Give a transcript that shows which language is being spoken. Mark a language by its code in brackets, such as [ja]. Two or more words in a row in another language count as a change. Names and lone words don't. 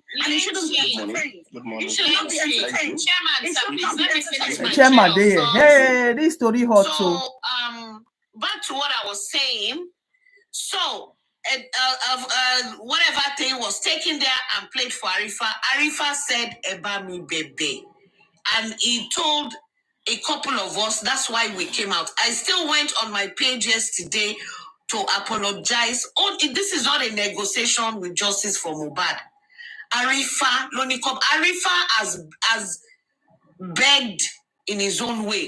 [en] And it shouldn't be entertained. It should not be entertained. Chairman, sir, please let me finish my Chairman, train of thought. hey, this story hot too. So, back to what I was saying. So, whatever thing was taken there and played for Arifa. Arifa said, [yo] Eba mi bebe. [en] And he told a couple of us, that's why we came out. I still went on my page yesterday to apologize. This is not a negotiation with justice for Mohbad. Arifa has begged in his own way.